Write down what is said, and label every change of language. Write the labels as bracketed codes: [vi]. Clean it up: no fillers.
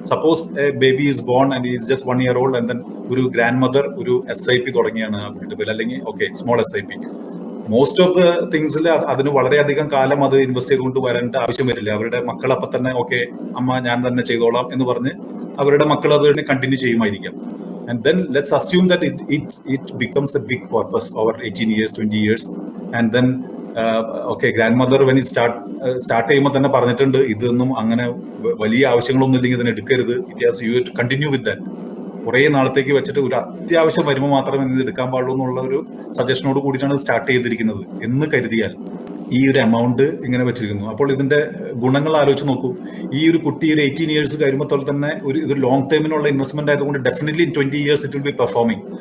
[en] suppose a baby is born and is just 1 year old, and then [ml] ഒരു grand mother ഒരു SIP തുടങ്ങിയാണ് ആ കുട്ടിയുടെ പേരിൽ, അല്ലെങ്കിൽ okay small SIP. Most of the തിങ്സിൽ അതിന് വളരെയധികം കാലം അത് ഇൻവെസ്റ്റ് ചെയ്തുകൊണ്ട് വരേണ്ട ആവശ്യം വരില്ല. അവരുടെ മക്കൾ അപ്പൊ തന്നെ ഓക്കെ അമ്മ ഞാൻ തന്നെ ചെയ്തോളാം എന്ന് പറഞ്ഞ് അവരുടെ മക്കൾ അത് continue ചെയ്യുമായിരിക്കാം. [en] And then let's assume that it becomes a big corpus over 18 years, 20 years, and then okay, grandmother when it start [ml] ചെയ്യുമ്പോൾ തന്നെ പറഞ്ഞിട്ടുണ്ട്, ഇതൊന്നും അങ്ങനെ വലിയ ആവശ്യങ്ങളൊന്നും ഇല്ലെങ്കിൽ ഇതിനെ എടുക്കരുത്. [en] It has you to continue with that. [ml] കുറെ നാളത്തേക്ക് വെച്ചിട്ട് ഒരു അത്യാവശ്യം വരുമ്പോൾ മാത്രമേ ഇത് എടുക്കാൻ പാടുള്ളൂ എന്നുള്ള ഒരു സജഷനോട് കൂടിയിട്ടാണ് സ്റ്റാർട്ട് ചെയ്തിരിക്കുന്നത് എന്ന് കരുതിയാൽ ഈ ഒരു എമൗണ്ട് ഇങ്ങനെ വെച്ചിരിക്കുന്നു. അപ്പോൾ ഇതിന്റെ ഗുണങ്ങൾ ആലോചിച്ച് നോക്കൂ. ഈ ഒരു കുട്ടി ഒരു 18 years കഴിയുമ്പോൾ തന്നെ ഇത് ലോങ് ടേമിനുള്ള ഇൻവെസ്റ്റ്മെന്റ് ആയതുകൊണ്ട് definitely in 20 years [en] It will be performing.